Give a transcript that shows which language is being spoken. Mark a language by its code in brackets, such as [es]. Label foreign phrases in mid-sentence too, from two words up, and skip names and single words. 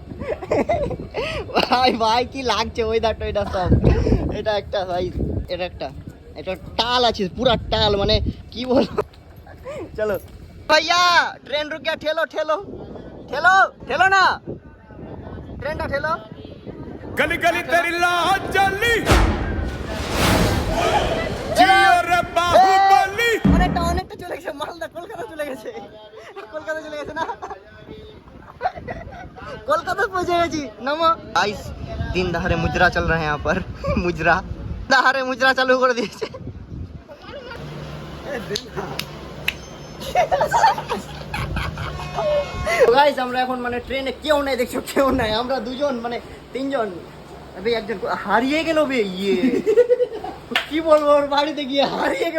[bn] ভাই কি লাগছে ওয়েদারটা, এটা সব এটা একটা ভাই, এটা টাল আছে, পুরা টাল, মানে কি বলবো। চলো ভাইয়া, [hi] ट्रेन रुक गया, [bn] ঠেলো ঠেলো ঠেলো ঠেলো না, ট্রেনটা ঠেলো। [hi] गली गली तेरी लाहौर जली जियो रे बाहुबली। [bn] অনেকটা চলে গেছে, মালদা কলকাতা চলে গেছে না, [hi] कोलकाता पहुंचे जी। नमो गाइस, दिन दहाड़े मुजरा चल रहे हैं यहाँ पर। मुजरा चालू कर दिए। [bn] গাইস আমরা এখন মানে ট্রেনে কেউ নাই, দেখছো কেউ নাই, আমরা দুজন মানে তিনজন। আবে একজন হারিয়ে গেল বে, ইয়ে কি বলবো, ওর বাড়িতে গিয়ে হারিয়ে গেল।